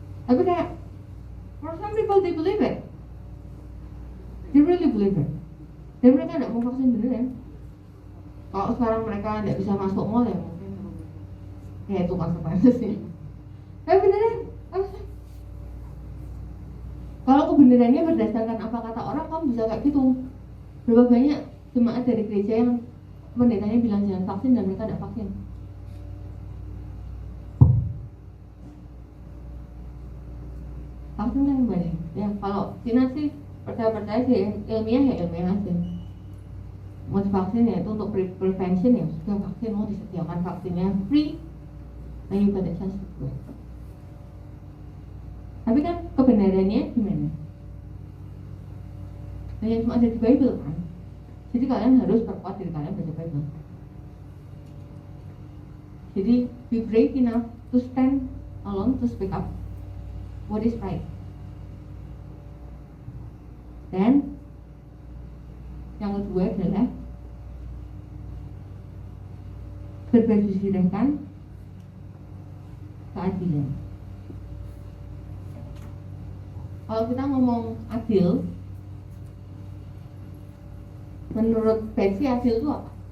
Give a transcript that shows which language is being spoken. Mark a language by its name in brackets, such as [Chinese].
[Indonesian] Tapi kayak [English] for some people they believe it, they really believe it, [Indonesian] dan mereka gak mau vaksin beneran. Kalau sekarang mereka gak bisa masuk mall ya mungkin ya itu konsekuensinya. Tapi beneran apa sih? Kalau kebenarannya berdasarkan apa kata orang, kamu bisa kayak gitu. Berapa banyak jemaat dari gereja yang pendetanya bilang jangan vaksin dan mereka tidak vaksin. Vaksin kan banyak. Ya kalau Cina sih percaya sih ilmiah ya ilmiah aja. Mau vaksin ya itu untuk prevention ya sudah vaksin, mau disediakan vaksinnya free, nah [English] you got a chance to do it. [Indonesian] Tapi kan kebenarannya gimana? Nah yang cuma ada di Bible kan. Jadi kalian harus perkuat diri kalian baca Bible. [English] Jadi be brave enough to stand alone, to speak up what is right. [Indonesian] Dan yang kedua adalah berbaju zirahkan keadilan. Kalau kita ngomong adil, menurut Betsy adil itu apa?